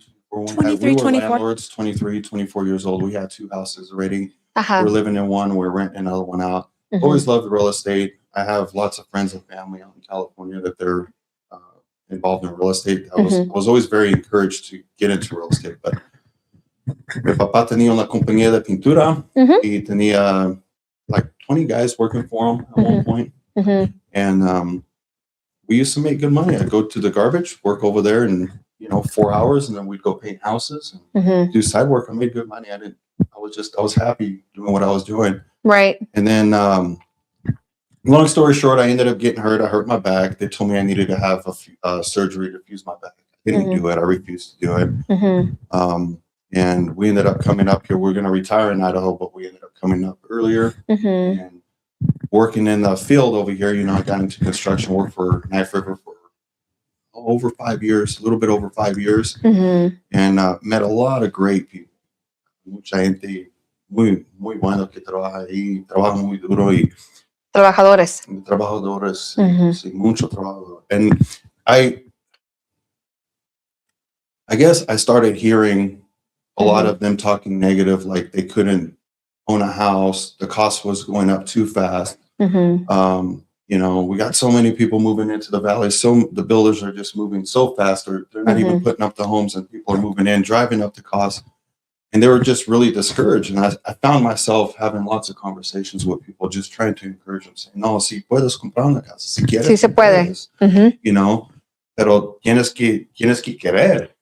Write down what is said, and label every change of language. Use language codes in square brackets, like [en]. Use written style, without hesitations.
[en] 23, we were 24. Landlords, 23, 24 years old. We had 2 houses already. We're living in one. We're renting another one out. Always loved real estate. I have lots of friends and family out in California that they're involved in real estate. I was always very encouraged to get into real estate. But [es] mi papá tenía una compañía de pintura y tenía [en] like 20 guys working for him at one point. And we used to make good money. I'd go to the garbage, work over there and 4 hours, and then we'd go paint houses and do side work. I made good money. I was happy doing what I was doing. Right. And then, long story short, I ended up getting hurt. I hurt my back. They told me I needed to have a surgery to fuse my back. I didn't do it. I refused to do it. And we ended up coming up here. We were going to retire in Idaho, but we ended up coming up earlier. And working in the field over here, I got into construction, worked for Knife River for over 5 years, a little bit over 5 years, and met a lot of great people. [es] Mucha gente muy buena que trabaja ahí, trabaja muy duro y Trabajadores. trabajadores, sí, mucho trabajo. [en] And I guess I started hearing a lot of them talking negative, like they couldn't own a house, the cost was going up too fast. We got so many people moving into the valley, so the builders are just moving so fast, or they're not even putting up the homes, and people are moving in, driving up the cost. And they were just really discouraged. And I found myself having lots of conversations with people, just trying to encourage them, saying, no, [es] si puedes comprar una casa, si quieres, Sí se puede. puedes, pero tienes que querer.